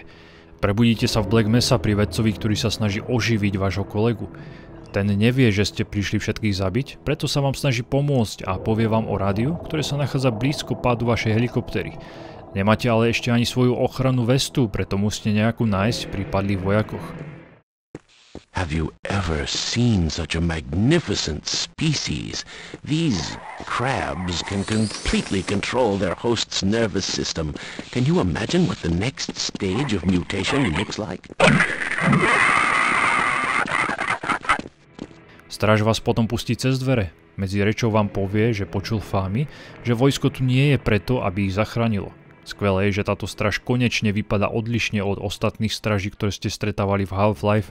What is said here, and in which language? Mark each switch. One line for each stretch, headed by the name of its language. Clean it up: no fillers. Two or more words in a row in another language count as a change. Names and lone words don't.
Slovak: Prebudíte sa v Black Mesa pri vedcovi, ktorý sa snaží oživiť vášho kolegu. Ten nevie, že ste prišli všetkých zabiť, preto sa vám snaží pomôcť a povie vám o rádiu, ktoré sa nachádza blízko pádu vašej helikoptery. Nemáte ale ešte ani svoju ochrannú vestu, preto musíte nejakú nájsť pri padlých vojakoch.
English: Have you ever seen such a magnificent species? These crabs can completely control their host's nervous system. Can you imagine what the next stage of mutation looks like?
Slovak: Stráž vás potom pustí cez dvere. Medzi rečou vám povie, že počul fámy, že vojsko tu nie je preto, aby ich zachránilo. Skvelé je, že táto stráž konečne vypadá odlišne od ostatných stráží, ktoré ste stretávali v Half-Life.